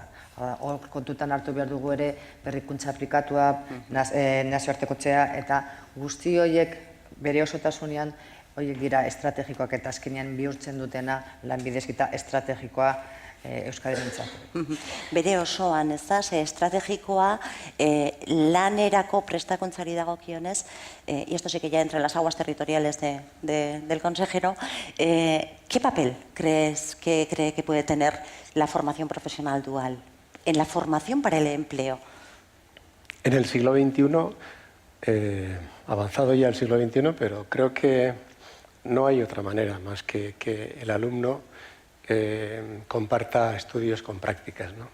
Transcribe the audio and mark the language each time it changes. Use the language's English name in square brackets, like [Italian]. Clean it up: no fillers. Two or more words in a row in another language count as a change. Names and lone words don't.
[Basque] Hor kontutan hartu behar dugu ere berrikuntza aplikatua, nazioartekotzea, eta guzti horiek bere osotasunean horiek dira estrategikoak eta azkenean bihurtzen dutena lanbide heziketa estrategikoa Euskadirentzat. Bere osoan, ez da, estrategikoa lanerako prestakuntzari dagokionez, [Spanish] y esto sí que ya entra en las aguas territoriales del consejero, ¿qué papel cree que puede tener la formación profesional dual en la formación para el empleo? En el siglo XXI, avanzado ya el siglo XXI, pero creo que no hay otra manera más que el alumno comparta estudios con prácticas, ¿no?